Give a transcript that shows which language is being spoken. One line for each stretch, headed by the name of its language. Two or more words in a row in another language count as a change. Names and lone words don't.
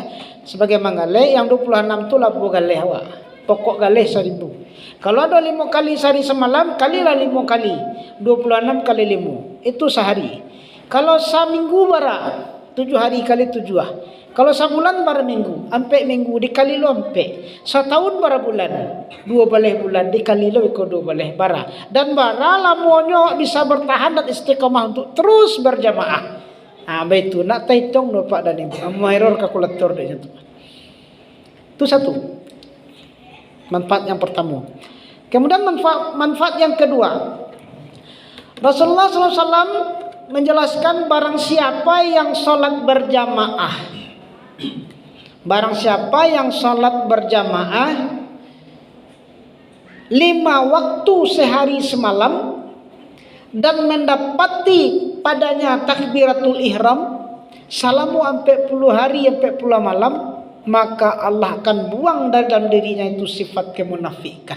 Minangkabau: Sebagai manggaleh yang 26 itu labu galeh awak. Pokok galeh 1000.
Indonesian: Kalau ada 5 kali sehari semalam, kalilah 5 kali. 26 kali 5. Itu sehari.
Minangkabau: Kalau seminggu bara 7 hari kali 7 ah. Kalau sebulan bara minggu, ampe minggu dikali lo ampe. Setahun bara bulan, 2 baleh bulan dikali lo ikut 2 baleh bara.
Indonesian: Dan
Minangkabau: bara lamonyo
Indonesian: bisa bertahan dan istiqomah untuk terus berjamaah.
Minangkabau: Ah, begitu nak hitung do Pak dan Ibu. Error kalkulator deh itu.
Indonesian: Itu satu. Manfaat yang pertama. Kemudian manfaat yang kedua. Rasulullah SAW menjelaskan barang siapa yang sholat berjamaah, barang siapa yang sholat berjamaah 5 waktu sehari semalam dan mendapati padanya takbiratul ihram salamu sampai 10 hari sampai 10 malam, maka Allah akan buang dari dalam dirinya itu sifat kemunafikan.